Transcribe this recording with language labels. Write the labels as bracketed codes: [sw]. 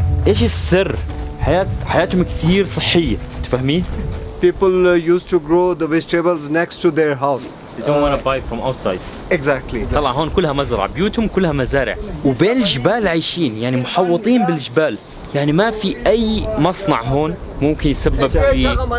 [ar] ايش السر؟ حياتهم كثير صحيه، تفهمين؟ [en] People used to grow the vegetables next to their house. They don't want to buy from outside. Exactly. [ar] طلع هون كلها مزرعة، بيوتهم كلها مزارع، وبين الجبال عايشين، يعني محوطين بالجبال، يعني ما في أي مصنع هون ممكن يسبب في.